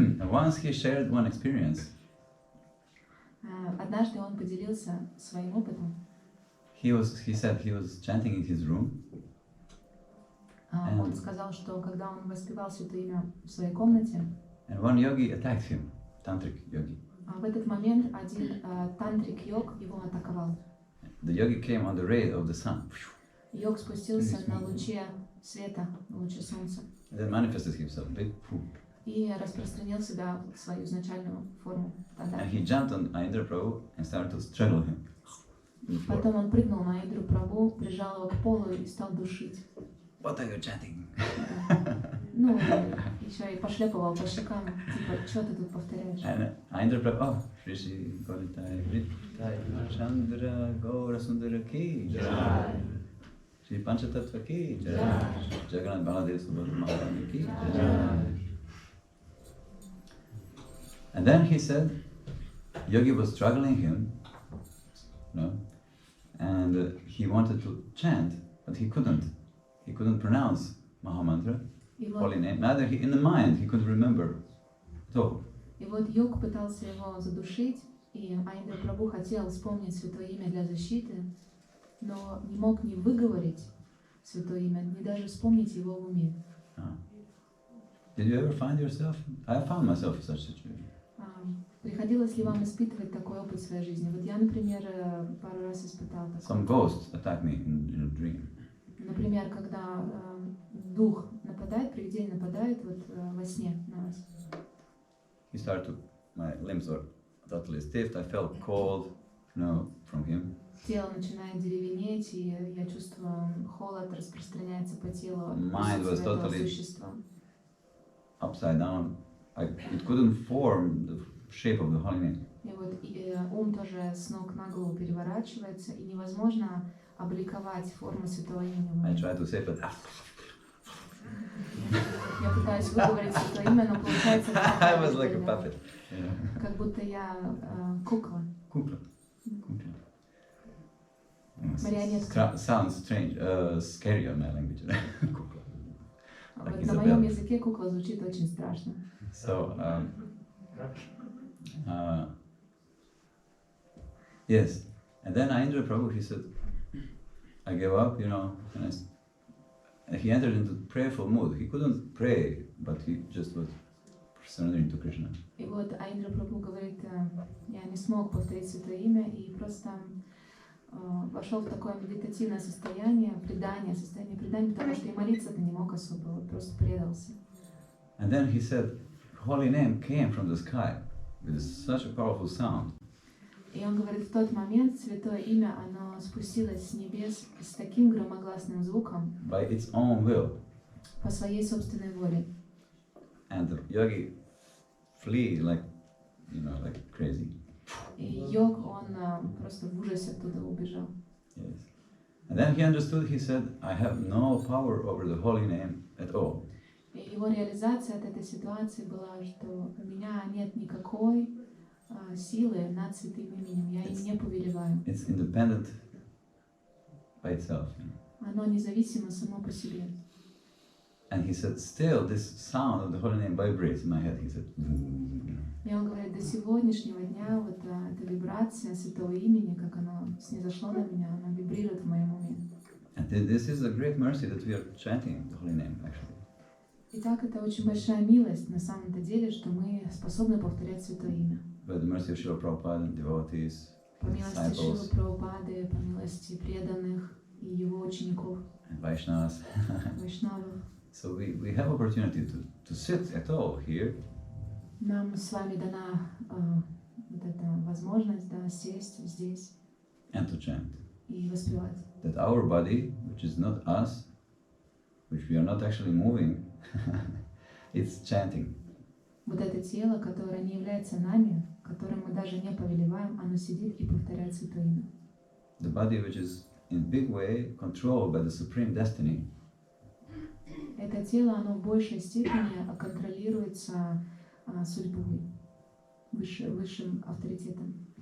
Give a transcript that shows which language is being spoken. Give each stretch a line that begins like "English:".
English: Once he shared one experience.
Russian: Однажды он поделился своим опытом.
English: He said he was chanting in his room.
Russian: Он сказал, что когда он воспевал святое имя в своей комнате,
English: and one yogi attacked him, tantric yogi.
Russian: В этот момент один тантрик-йог его атаковал.
English: The yogi came on the ray of the sun.
Russian: Йог спустился на луче света, на луче солнца.
English: And then manifested himself, big poof.
Russian: И распространил себя в свою изначальную форму.
English: And he jumped on Aindra Prabhu and started to strangle him.
Russian: Потом он прыгнул на Аиндру Прабху, прижал его к полу и стал душить.
English: What are you chanting?
Russian: Ну, еще и пошлепывал по щекам, типа, что ты тут повторяешь?
Sanskrit: And Aindra Prabhu, oh, Shri Golitai Vritai Chandra Gaura Sundara Ki Jai, Shri Panchatattva Ki Jai, Jagannath Baladev Subhadra Maharani Ki Jai.
English: And then he said, Yogi was struggling him, and he wanted to chant, but he couldn't. He couldn't pronounce Mahamantra, holy name. Neither in the mind he could remember at all.
Russian: И вот йог пытался его задушить, и Аиндра Прабху хотел вспомнить святое имя для защиты, но не мог ни выговорить святое имя, ни даже вспомнить его в уме.
English: Did you ever find yourself? I found myself in such a situation.
Russian: Приходилось ли вам испытывать такой опыт в своей жизни? Вот я, например, пару раз испытала такой.
English: Some ghost attacked me in a dream.
Russian: Например, когда дух нападает, привидение нападает вот во сне на вас.
English: My limbs were totally stiff. I felt cold, from him.
Russian: Тело начинает деревенеть, и я чувствую холод распространяется по телу.
English: Mind was totally upside down. It couldn't form the shape of the holy name.
Russian: И вот ум тоже с ног на голову переворачивается, и невозможно обликовать форму святого имени.
English: I tried to say, but
Russian: я пытаюсь выговорить святое имя, но получается
English: I was like a puppet.
Russian: как будто я кукла. Kukla. Kukla. Марионетка.
English: Sounds strange, scary on my language. Kukla.
Russian: Вот
English: Like
Russian: на моем Isabel. языке кукла звучит очень страшно.
English: So, yes. And then Indra Prabhu, he said, I gave up, and he entered into prayerful mood. He couldn't pray, but he just was surrendering to Krishna.
Russian: И вот Индра Прабху говорит, я не смог повторить святое имя и просто вошел в такое медитативное состояние предания, потому что и молиться-то не мог особо, вот просто предался.
English: And then he said, holy name came from the sky with such a powerful sound.
Russian: И он говорит, в тот момент святое имя, оно спустилось с небес с таким громогласным звуком,
English: By its own will.
Russian: по своей собственной воле.
English: And the yogi flee like crazy.
Russian: И йог, он просто в ужасе оттуда убежал.
English: Yes. And then he understood, he said, I have no power over the holy name at all.
Russian: И его реализация от этой ситуации была, что у меня нет никакой силы над святым именем, я им не повелеваю.
English: It's independent by itself.
Russian: Оно независимо само по себе.
English: And he said, still this sound of the holy name vibrates in my head. He said,
Russian: И он говорит, до сегодняшнего дня вот эта вибрация святого имени, как оно снизошло на меня, она вибрирует в моем уме.
English: And this is a great mercy that we are chanting the holy name, actually.
Russian: Итак, это очень большая милость на самом-то деле, что мы способны повторять святое имя.
English: By the mercy of Srila Prabhupada and devotees,
Russian: По милости Шрилы
English: disciples,
Russian: Прабхупады, по милости преданных и его учеников,
English: and Vaishnavas.
Russian: вайшнавов.
English: So we have opportunity to sit at all here.
Russian: Нам с вами дана вот эта возможность, да, сесть здесь
English: And to chant.
Russian: и воспевать.
English: That our body, which is not us, which we are not actually moving, it's chanting.
Russian: Вот это тело, которое не является нами, которым мы даже не повелеваем, оно сидит и повторяет святое имя.
English: The body which is in big way controlled by the supreme destiny.
Russian: Это тело, оно в большей степени контролируется судьбой, высшим авторитетом.